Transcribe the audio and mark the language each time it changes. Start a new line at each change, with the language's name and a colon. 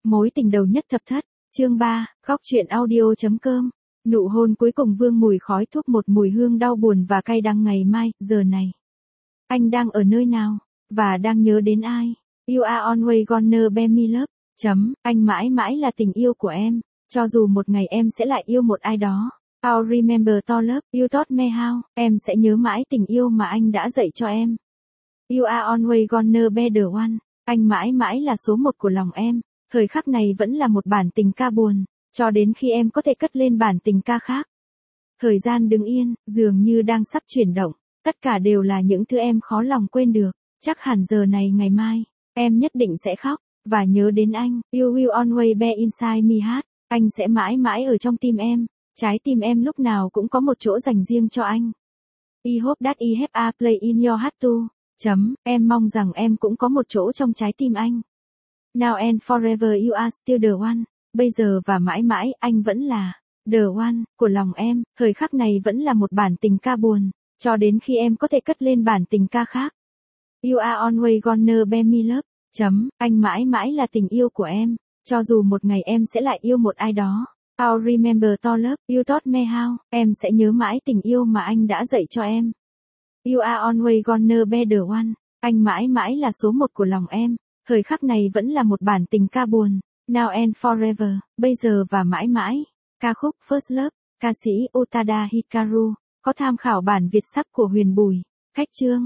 Vietnamese: Mối tình đầu nhất thập thất, chương 3, góc truyện audio.com. Nụ hôn cuối cùng vương mùi khói thuốc, một mùi hương đau buồn và cay đắng. Ngày mai, giờ này, anh đang ở nơi nào và đang nhớ đến ai?
English: You are always gonna be my love.
Vietnamese: Chấm, anh mãi mãi là tình yêu của em, cho dù một ngày em sẽ lại yêu một ai đó.
English: I'll remember to love you taught me how.
Vietnamese: Em sẽ nhớ mãi tình yêu mà anh đã dạy cho em.
English: You are always gonna be the one.
Vietnamese: Anh mãi mãi là số một của lòng em. Thời khắc này vẫn là một bản tình ca buồn, cho đến khi em có thể cất lên bản tình ca khác. Thời gian đứng yên, dường như đang sắp chuyển động. Tất cả đều là những thứ em khó lòng quên được. Chắc hẳn giờ này ngày mai, em nhất định sẽ khóc, và nhớ đến anh.
English: You will always be inside me heart.
Vietnamese: Anh sẽ mãi mãi ở trong tim em. Trái tim em lúc nào cũng có một chỗ dành riêng cho anh.
English: I hope that I have a place in your heart too.
Vietnamese: Chấm, em mong rằng em cũng có một chỗ trong trái tim anh.
English: Now and forever you are still the one.
Vietnamese: Bây giờ và mãi mãi, anh vẫn là the one của lòng em. Thời khắc này vẫn là một bản tình ca buồn, cho đến khi em có thể cất lên bản tình ca khác.
English: You are always gonna be my love.
Vietnamese: Chấm, anh mãi mãi là tình yêu của em, cho dù một ngày em sẽ lại yêu một ai đó.
English: I'll remember to love you taught me how.
Vietnamese: Em sẽ nhớ mãi tình yêu mà anh đã dạy cho em.
English: You are always gonna be the one.
Vietnamese: Anh mãi mãi là số một của lòng em. Thời khắc này vẫn là một bản tình ca buồn.
English: Now and forever,
Vietnamese: bây giờ và mãi mãi. Ca khúc First Love, ca sĩ Utada Hikaru, có tham khảo bản Việt sắp của Huyền Bùi. Khách chương.